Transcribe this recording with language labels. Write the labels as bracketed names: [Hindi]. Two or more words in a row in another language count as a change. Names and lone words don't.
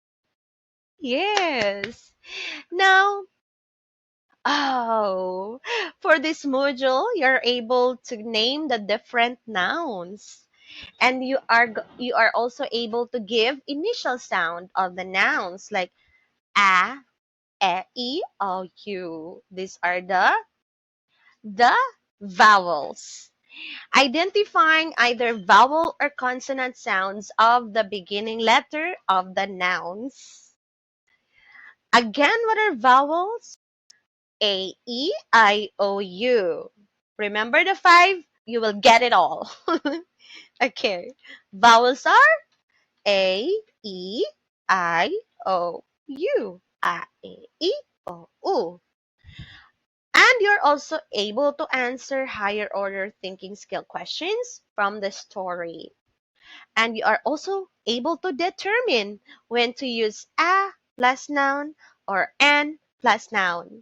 [English] Yes. Now, oh, for this module, you're able to name the different nouns. And you are also able to give initial sound of the nouns like a, e, o, u. These are the vowels. Identifying either vowel or consonant sounds of the beginning letter of the nouns. Again, what are vowels? A, E, I, O, U. Remember the 5? You will get it all. Okay. Vowels are A, E, I, O, U. A, E, O, U. And you're also able to answer higher order thinking skill questions from the story. And you are also able to determine when to use a plus noun or an plus noun.